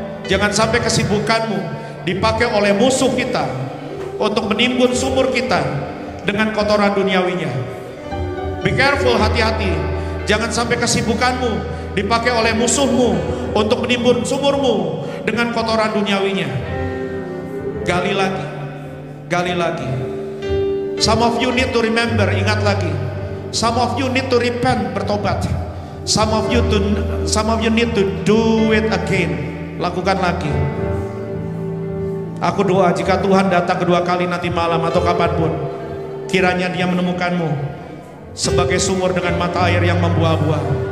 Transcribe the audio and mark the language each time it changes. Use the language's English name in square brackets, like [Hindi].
[Indonesian] Jangan sampai kesibukanmu dipakai oleh musuh kita untuk menimbun sumur kita dengan kotoran duniawinya. [English] Be careful, [Indonesian] hati-hati. Jangan sampai kesibukanmu dipakai oleh musuhmu untuk menimbun sumurmu dengan kotoran duniawinya. Gali lagi. [English] Some of you need to remember, [Indonesian] ingat lagi. [English] Some of you need to repent, [Indonesian] bertobat. [English] Some of you need to do it again. [Indonesian] Lakukan lagi. Aku doa jika Tuhan datang kedua kali nanti malam atau kapanpun, kiranya Dia menemukanmu sebagai sumur dengan mata air yang membuah-buah.